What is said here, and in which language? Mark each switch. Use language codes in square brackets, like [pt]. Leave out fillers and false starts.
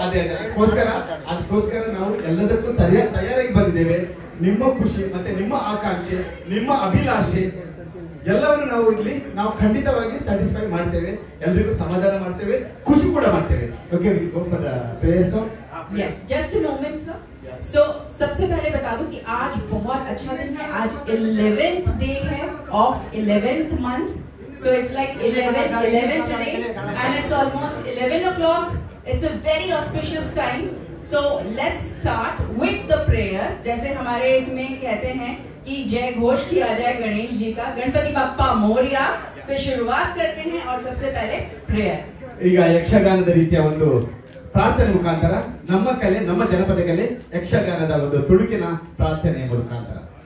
[kn] ಅದೇ ಅದಕ್ಕೋಸ್ಕರ ನಾವು ಎಲ್ಲದಕ್ಕೂ ತಯಾರಾಗಿ ಬಂದಿದ್ದೇವೆ. ನಿಮ್ಮ ಖುಷಿ ಮತ್ತೆ ನಿಮ್ಮ ಆಕಾಂಕ್ಷೆ, ನಿಮ್ಮ ಅಭಿಲಾಷೆ ಎಲ್ಲವನ್ನು ನಾವು ಖಂಡಿತವಾಗಿ ಸ್ಯಾಟಿಸ್ಫೈ ಮಾಡ್ತೇವೆ, ಎಲ್ರಿಗೂ ಸಮಾಧಾನ ಮಾಡ್ತೇವೆ, ಖುಷಿ ಕೂಡ ಮಾಡ್ತೇವೆ. [en] Okay, we go for prayer song. Yes, just a moment sir. [hi] सो सबसे पहले बता दूं कि आज बहुत अच्छा दिन है. आज 11th डे है [en] of 11th month. So it's like 11 today and it's almost 11 o'clock. It's a very auspicious time. So let's start with the prayer. [hi] जैसे हमारे इसमें कहते हैं कि जय घोष किया जाए गणेश जी का, गणपति बप्पा मोरया से शुरुआत करते हैं और सबसे पहले प्रेयर. [kn] ಈಗ ಯಕ್ಷಗಾನದ ರೀತಿಯ ಒಂದು ಪ್ರಾರ್ಥನೆ ಮುಖಾಂತರ ನಮ್ಮ ಕಲೆ, ನಮ್ಮ ಜನಪದ ಕಲೆ, ಯಕ್ಷಗಾನದ ಒಂದು ತುಣುಕಿನ ಪ್ರಾರ್ಥನೆಯ ಮುಖಾಂತರ